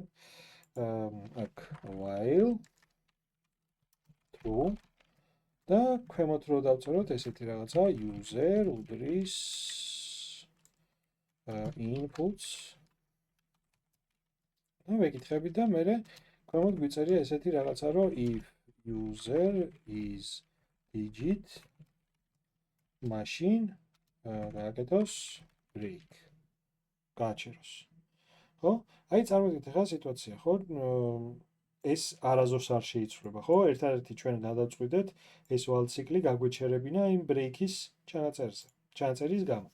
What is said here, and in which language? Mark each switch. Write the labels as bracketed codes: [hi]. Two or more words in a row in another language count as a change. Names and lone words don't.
[ka] აქ [en] while true [ka] და ქვემოთ რო დავწეროთ ესეთი რაღაცა user უდრის inputs და მეკითხები და მე ქვემოთ გვიწერია ესეთი რაღაცა, რომ [en] if user is digit machine [ka] გააკეთოს break გააჩეროს. ხო? აი წარმოგიდგენთ ახლა სიტუაცია, ხო? ეს არაზოს არ შეიცვლება, ხო? ერთადერთი ჩვენ გადავწყვიტეთ ეს while ციკლი გაგვეჩერებინა იმ break-ის ჩანაწერის გამო.